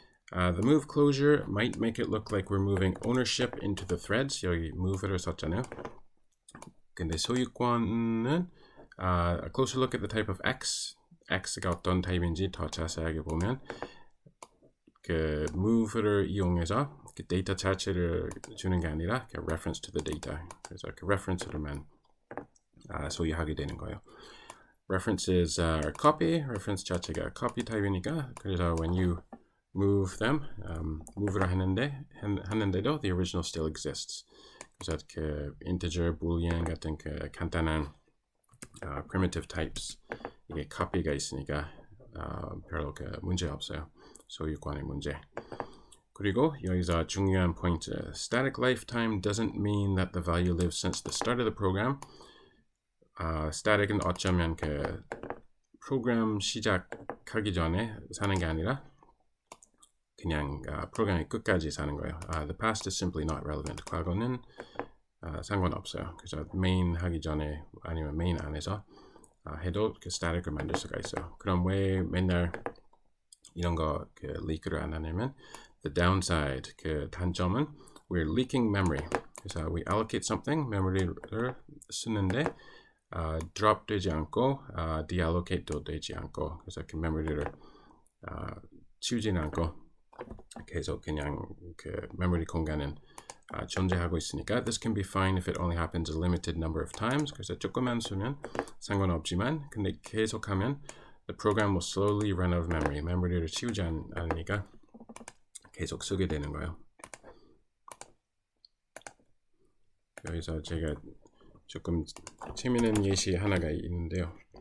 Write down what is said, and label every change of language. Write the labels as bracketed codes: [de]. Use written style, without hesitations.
[en] The move closure might make it look like we're moving ownership into the threads. [ko] 여기 move를 썼잖아요. 근데 소유권은 [en] a closer look at the type of X, [ko] X가 어떤 타입인지 더 자세하게 보면 그 move를 이용해서 그 데이터 자체를 주는 게 아니라 그 [en] reference to the data. [ko] 그래서 그 reference로만 소유하게 되는 거예요. [en] References are copy, [ko] reference 자체가 copy 타입이니까 그래서 [en] when you move them, [ko] move를 하는데도 [en] the original still exists. [ko] 그래서 그 integer, boolean 같은 그 간단한 primitive types 이게 copy가 있으니까 별로 그 문제 없어요. 소유권의 문제. 그리고 여기서 중요한 포인트. [en] Static lifetime doesn't mean that the value lives since the start of the program. [ko] static은 어쩌면 그 프로그램 시작하기 전에 사는 게 아니라 그냥 프로그램의 끝까지 사는 거예요. [en] The past is simply not relevant. [ko] 과거는 상관없어요. 그래서 main 하기 전에 아니면 main 안에서 해도 그 static을 만들 수가 있어요. 그럼 왜 맨날 이런 거 그 leak를 안 하냐면 [en] the downside [ko] 그 단점은 [en] we're leaking memory. [ko] 그래서 [en] we allocate something [ko] memory를 쓰는데 drop 되지 않고 deallocate도 되지 않고 그래서 그 memory를 치우지는 않고 계속 그냥 그 memory 공간은 존재하고 있으니까 [en] this can be fine if it only happens a limited number of times. [ko] 그래서 조금만 쓰면 상관없지만 근데 계속하면 [en] the program will slowly run out of memory. [ko] memory를 치우지 않으니까 계속 쓰게 되는 거예요. 여기서 제가 조금 재미있는 예시 하나가 있는데요.